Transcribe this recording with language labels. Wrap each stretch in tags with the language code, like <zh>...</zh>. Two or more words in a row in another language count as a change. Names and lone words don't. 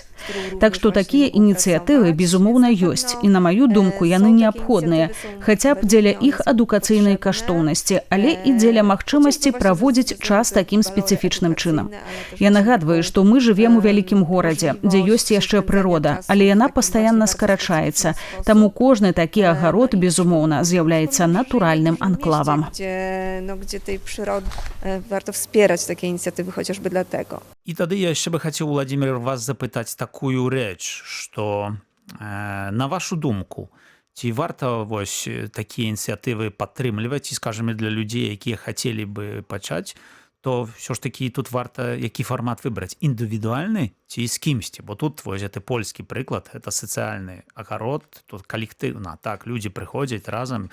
<be>Так што такія ініцыятывы, безумоўна, ёсць, і на маю думку, яны неабходныя, хаця б дзеля іх адукацыйнай каштоўнасці, але і дзеля магчымасці праводзіць час такім спецыфічным чынам. Я нагадваю, што мы жывем у вялікім горадзе, дзе ёсць яшчэ прырода, але яна пастаянна скарачаецца, таму кожны такі агарод, безумоўна, з'яўляецца натуральным анклавам.</be> <pl>Gdzie tej przyrody warto wspierać takie inicjatywy chociażby dlatego.</pl> <be>І тады я яшчэ бы хацеў, Владимир, вас запытаць такую рэч, што на вашу думку, ці варта вось такія ініцыятывы падтрымліваць, і, скажем, для людзей, якія хацелі бы пачаць, то ўсё ж такі тут варта які фармат выбраць, індывідуальны ці з кімсьці, бо тут вось гэты польскі прыклад, это сацыяльны агарод, тут калектыўна, так, людзі прыходзяць разам.</be>